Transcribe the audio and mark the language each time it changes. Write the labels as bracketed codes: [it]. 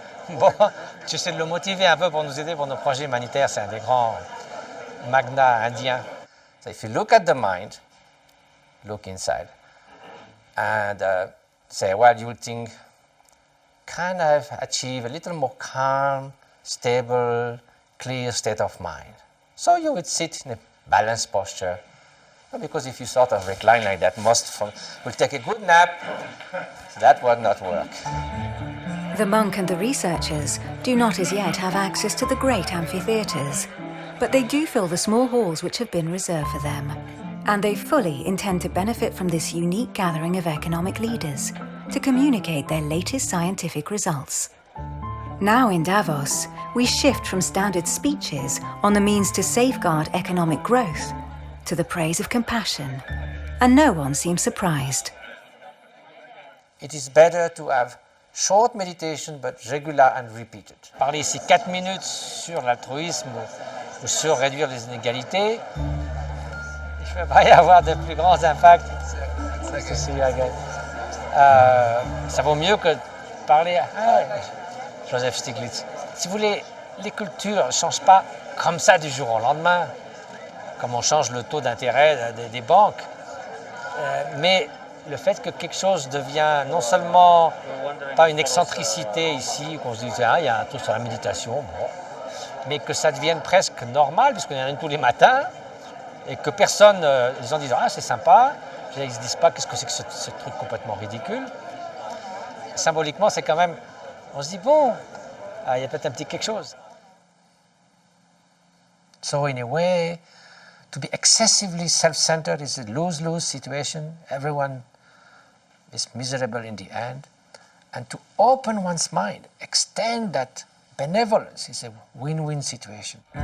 [fr] Bon, j'essaie de le motiver un peu pour nous aider pour nos projets humanitaires. C'est un des grands magnats indiens. [en] So if you look at the mind, look inside, and say, well, you will think, can I achieve a little more calm, stable, clear state of mind? So you would sit in a balanced posture, because if you sort of recline like that, most will take a good nap. That would not work. The monk and the researchers do not as yet have access to the great amphitheatres, but they do fill the small halls which have been reserved for them. And they fully intend to benefit from this unique gathering of economic leaders to communicate their latest scientific results. Now in Davos, we shift from standard speeches on the means to safeguard economic growth to the praise of compassion, and no one seems surprised. It is better to have short meditation, but regular and repeated. [fr] Parler ici 4 minutes sur l'altruisme ou sur réduire les inégalités, il ne peut pas y avoir de plus grands impacts. Ça vaut mieux que parler à Joseph Stiglitz. Si vous voulez, les cultures ne changent pas comme ça du jour au lendemain, comme on change le taux d'intérêt des banques, mais le fait que quelque chose devient non seulement pas une excentricité ici, qu'on se dise il y a un truc sur la méditation, bon, mais que ça devienne presque normal, puisqu'il y en a une tous les matins, et que personne, les gens disent c'est sympa, ils ne se disent pas qu'est-ce que c'est que ce truc complètement ridicule. Symboliquement, c'est quand même, on se dit bon, il y a peut-être un petit quelque chose. [en] So in a way, to be excessively self-centered is a lose-lose situation. Everyone is miserable in the end. And to open one's mind, extend that benevolence is a win-win situation.